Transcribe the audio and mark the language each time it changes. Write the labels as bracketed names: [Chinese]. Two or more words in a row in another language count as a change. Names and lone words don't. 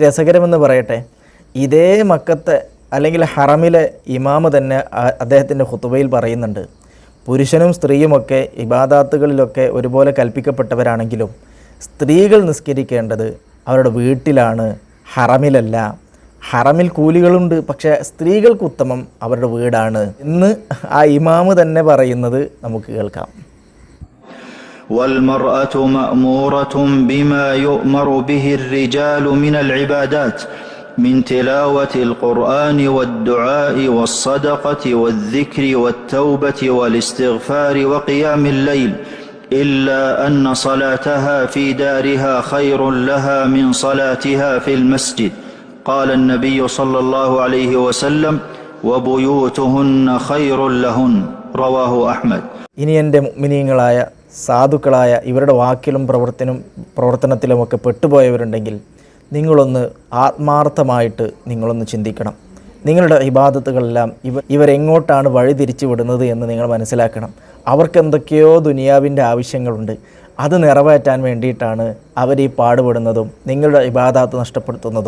[Malayalam] രസകരമെന്ന് പറയട്ടെ, ഇതേ മക്കത്തെ അല്ലെങ്കിൽ ഹറമിലെ ഇമാമ് തന്നെ അദ്ദേഹത്തിൻ്റെ ഖുതുബയിൽ പറയുന്നുണ്ട്, പുരുഷനും സ്ത്രീയുമൊക്കെ ഇബാദാത്തുകളിലൊക്കെ ഒരുപോലെ കൽപ്പിക്കപ്പെട്ടവരാണെങ്കിലും സ്ത്രീകൾ നിസ്കരിക്കേണ്ടത് അവരുടെ വീട്ടിലാണ്, ഹറമിലല്ല. ഹറമിൽ കൂലികളുണ്ട്, പക്ഷേ സ്ത്രീകൾക്ക് ഉത്തമം അവരുടെ വീടാണ് എന്ന് ആ ഇമാമ് തന്നെ പറയുന്നത് നമുക്ക് കേൾക്കാം. [Arabic] والمرأة مأمورة بما يؤمر به الرجال من العبادات من تلاوة القرآن والدعاء والصدقة والذكر والتوبة والاستغفار وقيام الليل إلا أن صلاتها في دارها خير لها من صلاتها في المسجد. قال النبي صلى الله عليه وسلم وبيوتهن خير لهن. رواه أحمد. [Malayalam] ഇനി എൻ്റെ മുഅ്മിനീങ്ങളായ സാധുക്കളായ ഇവരുടെ വാക്കിലും പ്രവർത്തനത്തിലുമൊക്കെ പെട്ടുപോയവരുണ്ടെങ്കിൽ നിങ്ങളൊന്ന് ആത്മാർത്ഥമായിട്ട് നിങ്ങളൊന്ന് ചിന്തിക്കണം. നിങ്ങളുടെ ഇബാദത്തുകളെല്ലാം ഇവരെങ്ങോട്ടാണ് വഴി തിരിച്ചു വിടുന്നത് എന്ന് നിങ്ങൾ മനസ്സിലാക്കണം. അവർക്ക് എന്തൊക്കെയോ ദുനിയാവിൻ്റെ ആവശ്യങ്ങളുണ്ട്. അത് നിറവേറ്റാൻ വേണ്ടിയിട്ടാണ് അവർ ഈ പാടുപെടുന്നതും നിങ്ങളുടെ ഇബാദത്ത് നഷ്ടപ്പെടുത്തുന്നതും.